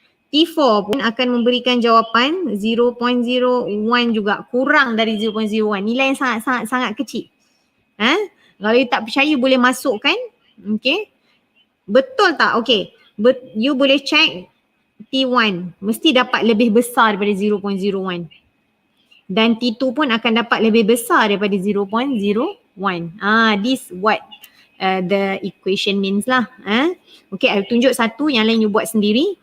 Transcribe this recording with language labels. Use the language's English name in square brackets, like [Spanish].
[Malay] T4 pun akan memberikan jawapan 0.01 juga, kurang dari 0.01. Nilai yang sangat kecil. Kalau you tak percaya boleh masukkan. Okay. Betul tak? Okay. You boleh check T1. Mesti dapat lebih besar daripada 0.01. Dan T2 pun akan dapat lebih besar daripada 0.01. [English] This what the equation means lah. [Malay] Okay, I tunjuk satu, yang lain you buat sendiri.